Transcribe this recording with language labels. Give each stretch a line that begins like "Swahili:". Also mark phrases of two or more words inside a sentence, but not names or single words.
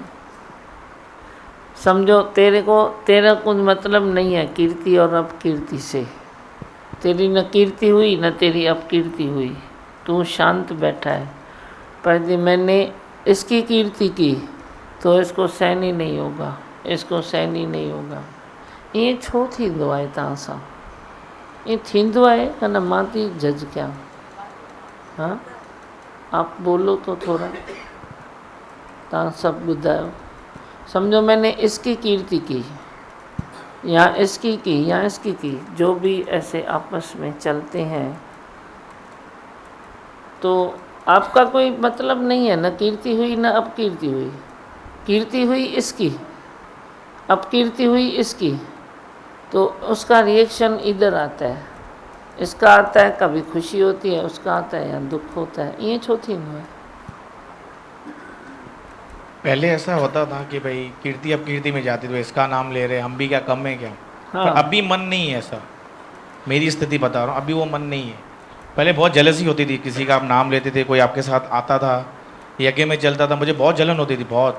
Hindi: समझो तेरा कुछ मतलब नहीं है कीर्ति और अपकीर्ति से। तेरी न कीर्ति हुई न तेरी अपकीर्ति हुई, तू शांत बैठा है। पर यदि मैंने इसकी कीर्ति की तो इसको सहन ही नहीं होगा, इसको सहन ही नहीं होगा।
Sindhi: ये छो थींदो आहे तव्हां सां? ये थींदो आहे न मां थी जज कयां?
Hindi: हाँ, आप बोलो तो थोड़ा,
Sindhi: तव्हां सब ॿुधायो।
Hindi: समझो मैंने इसकी कीर्ति की या इसकी की या इसकी की, जो भी ऐसे आपस में चलते हैं, तो आपका कोई मतलब नहीं है, न कीर्ति हुई न अपकीर्ति हुई। कीर्ति हुई इसकी, अपकीर्ति हुई इसकी, तो उसका रिएक्शन इधर आता है। इसका आता है कभी खुशी होती है, उसका आता है या दुख होता है।
Sindhi: ये छो थींदो है?
Hindi: पहले ऐसा होता था कि भाई कीर्ति अपकीर्ति में जाती, तो इसका नाम ले रहे, हम भी क्या कम है क्या? हाँ। पर अभी मन नहीं है ऐसा। मेरी स्थिति बता रहा हूँ, अभी वो मन नहीं है। पहले बहुत जलसी होती थी, किसी का आप नाम लेते थे, कोई आपके साथ आता था, यज्ञ में चलता था, मुझे बहुत जलन होती थी, बहुत।